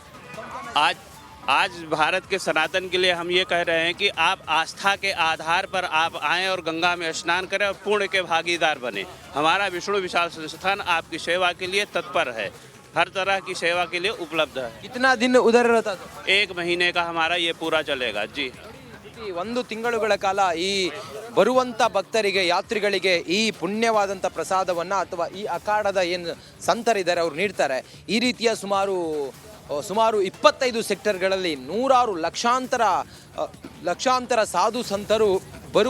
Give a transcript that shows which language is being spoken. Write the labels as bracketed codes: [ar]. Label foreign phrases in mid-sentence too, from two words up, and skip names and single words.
[hi] आज भारत के सनातन के लिए हम ये कह रहे हैं कि आप आस्था के आधार पर आप आएं और गंगा में स्नान करें और पुण्य के भागीदार बने। हमारा विष्णु विशाल संस्थान आपकी सेवा के लिए तत्पर है, हर तरह की सेवा के लिए उपलब्ध है। कितना दिन उधर रहता था? 1 महीने का हमारा ये पूरा चलेगा जी। [kn] 1 ತಿಂಗಳುಗಳ ಕಾಲ ಈ ಬರುವಂಥ ಭಕ್ತರಿಗೆ, ಯಾತ್ರಿಗಳಿಗೆ ಈ ಪುಣ್ಯವಾದಂಥ ಪ್ರಸಾದವನ್ನು ಅಥವಾ ಈ ಅಖಾಡದ ಏನು ಸಂತರಿದ್ದಾರೆ ಅವ್ರು ನೀಡ್ತಾರೆ. ಈ ರೀತಿಯ ಸುಮಾರು 25 ಸೆಕ್ಟರ್ಗಳಲ್ಲಿ 100 ಲಕ್ಷಾಂತರ ಸಾಧು ಸಂತರು ಬರುವ